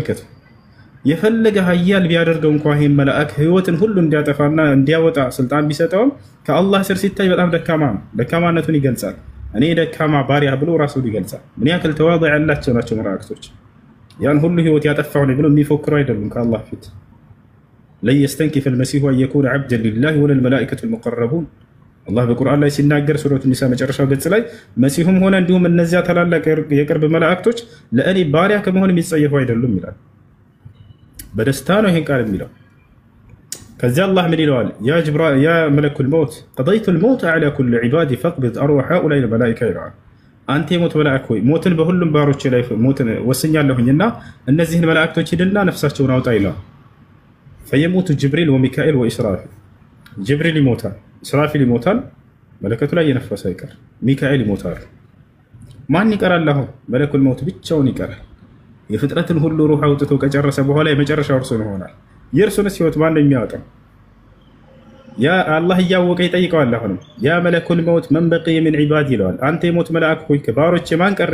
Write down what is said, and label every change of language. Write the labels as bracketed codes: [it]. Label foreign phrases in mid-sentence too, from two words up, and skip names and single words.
[am] ተመልከቱ። የፈለገ ኃያል ቢያደርገው እንኳን ይሄን መልአክ ህይወትን ሁሉ እንዲያጠፋና እንዲያወጣ ስልጣን ቢሰጠውም ከአላህ ስር ሲታይ በጣም ደካማ ነው። ደካማነቱን ይገልጻል። እኔ ደካማ ባሪያ ብሎ ራሱን ይገልጻል። ምን ያክል ተዋضع ያላቸው ናቸው መላእክቶች። ያን ሁሉ ህይወት ያጠፋው ነው ብሎ የሚፎክሩ አይደሉም ከአላህ ፊት። [ar] لن يستنكف المسيح أن يكون عبدا لله ولا الملائكة المقربون [am] አላህ በቁርአን ላይ ሲናገር ሱረቱ ኒሳ መጨረሻው ገጽ ላይ መሲሁም ሆነ እንዲሁም እነዚያ ታላላቅ የቅርብ መላእክቶች ለእኔ ባሪያ ከመሆን የሚጸየፉ አይደሉም ይላል። በደስታ ነው ይሄን ቃል የሚለው። ከዚያ አላህ ምን ይለዋል? [ar] يا ملك الموت قضيت الموت على كل عبادي فاقبض أرواح هؤلاء الملائكة [am] ይለዋል። አንተ የሞት መልአክ ሆይ ሞትን በሁሉም ባሮቼ ላይ ሞትን ወስኛለሁኝና እነዚህን መላእክቶች ሂድና ነፍሳቸውን አውጣ ይለዋል። [ar] فيموت جبريل وميكائيل وإسرافيل [am] ጅብሪል ይሞታል፣ እስራፊል ይሞታል፣ መለከቱ ላይ የነፈሰ ይቀር፣ ሚካኤል ይሞታል። ማን ይቀራል? አሁን [ar] ملك الموت [am] ብቻውን ይቀራል። የፍጥረትን ሁሉ ሩህ አውጥቶ ከጨረሰ በኋላ የመጨረሻው እርሱ ይሆናል። የእርሱንስ ህይወት ማን ነው የሚያወጣው? ያ አላህ እያወቀ ይጠይቀዋል። አሁንም [ar] يا ملك الموت من بقي من عبادي [am] ይለዋል። አንተ የሞት መልአክ ሆይ ከባሮቼ ማን ቀረ